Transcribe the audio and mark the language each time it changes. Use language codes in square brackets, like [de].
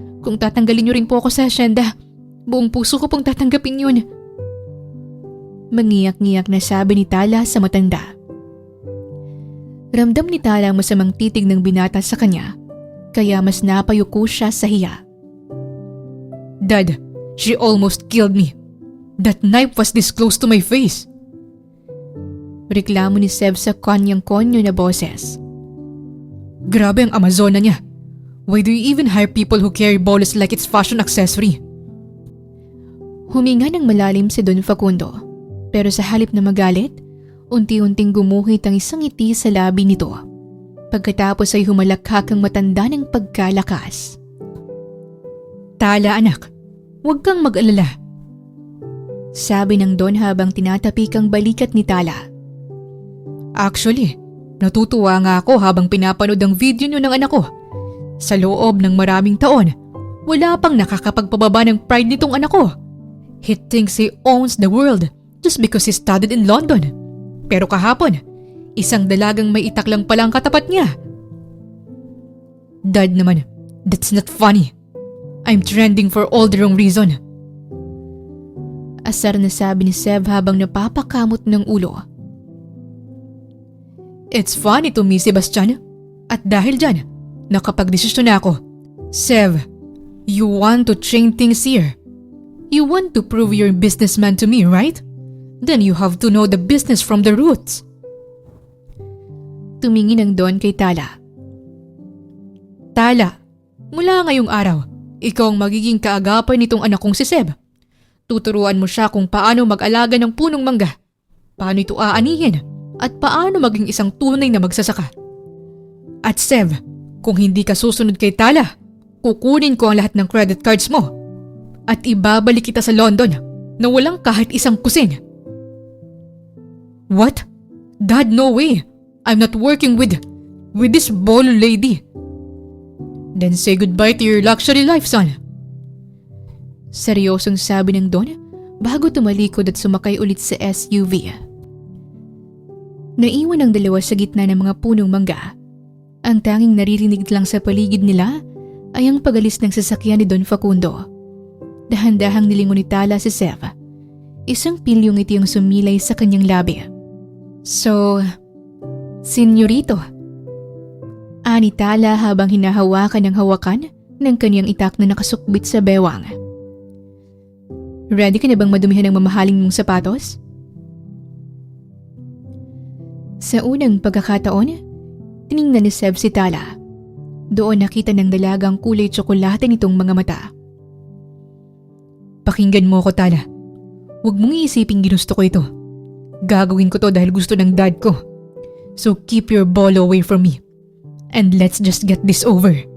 [tl] Kung tatanggalin nyo rin po ako sa asyenda, buong puso ko pong tatanggapin yun. Mangiyak-ngiyak na sabi ni Tala sa matanda. Ramdam ni Tala ang masamang titig ng binata sa kanya, kaya mas napayuko siya sa hiya. [en] Dad, she almost killed me. That knife was this close to my face. [tl] Reklamo ni Sev sa kanyang-konyo na boses. Grabe ang Amazona niya. [en] Why do you even hire people who carry bolas like it's fashion accessory? [tl] Huminga ng malalim si Don Facundo, pero sa halip na magalit, unti-unting gumuhit ang isang ngiti sa labi nito. Pagkatapos ay humalakhak ang matanda ng pagkalakas. Tala anak, huwag kang mag-alala. Sabi ng Don habang tinatapik ang balikat ni Tala. Actually, natutuwa nga ako habang pinapanood ang video niyo ng anak ko. Sa loob ng maraming taon, wala pang nakakapagpababa ng pride nitong anak ko. [en] He thinks he owns the world just because he studied in London. [tl] Pero kahapon, isang dalagang may itak lang pala ang katapat niya. [en] Dad naman, that's not funny. I'm trending for all the wrong reason. [tl] Asar na sabi ni Sev habang napapakamot ng ulo. [en] It's funny to me, Sebastian. [tl] At dahil dyan, nakapagdesisyon na ako. [en] Sev, you want to change things here. You want to prove you're a businessman to me, right? Then you have to know the business from the roots. [tl] Tumingin ang Don kay Tala. Tala, mula ngayong araw, ikaw ang magiging kaagapay nitong anak kong si Seb. Tuturuan mo siya kung paano mag-alaga ng punong mangga, paano ito aanihin, at paano maging isang tunay na magsasaka. At Seb, kung hindi ka susunod kay Tala, kukunin ko ang lahat ng credit cards mo at ibabalik kita sa London na walang kahit isang kusin. [en] What? Dad, no way. I'm not working with this bolo lady. Then say goodbye to your luxury life, son. [tl] Seryosong sabi ng Don bago tumalikod at sumakay ulit sa SUV. Naiwan ang dalawa sa gitna ng mga punong mangga. Ang tanging naririnig lang sa paligid nila ay ang pagalis ng sasakyan ni Don Facundo. Dahan-dahang nilingon ni Tala si Sev. Isang pilyong ngiti ang sumilay sa kanyang labi. So, senyorito, ani Tala habang hinahawakan ang hawakan ng kanyang itak na nakasukbit sa bewang. Ready ka na bang madumihan ng mamahaling mong sapatos? Sa unang pagkakataon, tiningnan ni Seb si Tala. Doon nakita ng dalagang kulay tsokolate nitong mga mata. Pakinggan mo ako, Tala. Huwag mong iisiping ginusto ko ito. Gagawin ko to dahil gusto ng dad ko. [en] So keep your bolo away from me. And let's just get this over.